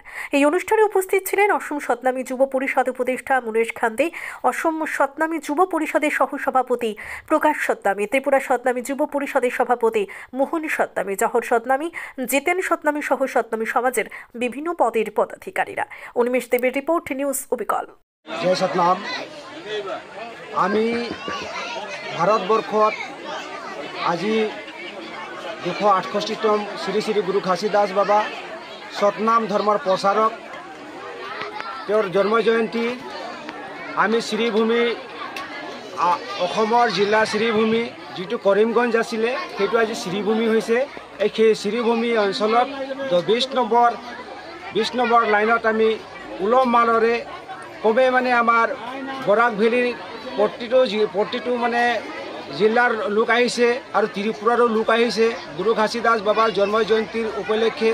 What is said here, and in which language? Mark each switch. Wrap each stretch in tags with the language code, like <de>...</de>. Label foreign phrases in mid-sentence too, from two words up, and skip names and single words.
<bn>এই অনুষ্ঠানে উপস্থিত ছিলেন অসম সতনামী যুব পরিষদ উপদেষ্টা মুনেশ খান্দে, অসম সতনামী যুব পরিষদের সহসভাপতি প্রকাশ সতনামী, ত্রিপুরা সতনামী যুব পরিষদের সভাপতি মোহন সতনামী, জহর সতনামী, জিতেন সতনামী সহ সতনামী সমাজের বিভিন্ন পদের পদাধিকারীরা। উন্মেষ দেবের রিপোর্ট, নিউজ অবিকল।</bn> <as>জয় সতনাম। আমি ভারতবর্ষত আজি ২৬৮তম শ্রী শ্রী গুরু ঘাসিদাস বাবা সতনাম ধর্মৰ প্ৰচাৰক, তেওঁৰ জন্ম জয়ন্তী আমি শ্রীভূমি অসমৰ জিলা শ্রীভূমি যিটো কৰিমগঞ্জ আছিলে সেইটো আজি শ্রীভূমি হৈছে। এই শ্রীভূমি অঞ্চলত ২০ নম্বৰ লাইনত আমি উলহ মালৰে কমে মানে আমাৰ বৰাক ভেলীৰ প্ৰতিটো মানে জিলাৰ লোক আহিছে আৰু ত্ৰিপুৰাৰো লোক আহিছে গুৰু ঘাসিদাস বাবাৰ জন্ম জয়ন্তীৰ উপলক্ষে।</as>